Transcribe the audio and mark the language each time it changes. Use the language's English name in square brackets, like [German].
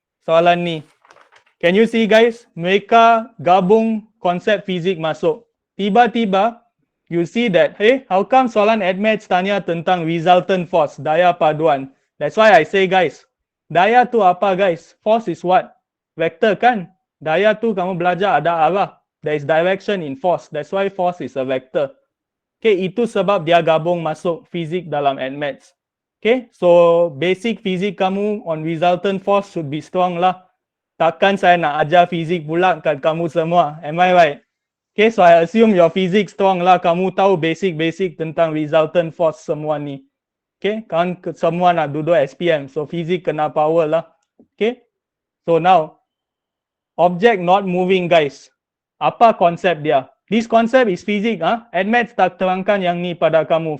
[Malay] Soalan ni. [English] Can you see guys? [Malay] Mereka gabung konsep fizik masuk. Tiba-tiba [English] you see that, hey, how come [Malay] soalan admaths tanya tentang [English] resultant force, [Malay] daya paduan? [English] That's why I say, guys, [Malay] daya tu apa, [English] guys? Force is what? Vector kan? [Malay] Daya tu kamu belajar ada arah. [English] There is direction in force. That's why force is a vector. [Malay] Okay, itu sebab dia gabung masuk fizik dalam admaths. [English] Okay, so basic [Malay] fizik kamu [English] on resultant force should be strong lah. [Malay] Takkan saya nak ajar fizik pula kat kamu semua. [English] Am I right? Okay, so I assume your physics strong lah. [Malay] Kamu tahu basic-basic tentang resultant force semua ni. Okay, kan semua nak duduk SPM. So, fizik kena power lah. [English] Okay, so now, object not moving, guys. [Malay] Apa konsep dia? [English] This concept is physics. [Malay] Admaths tak terangkan yang ni pada kamu.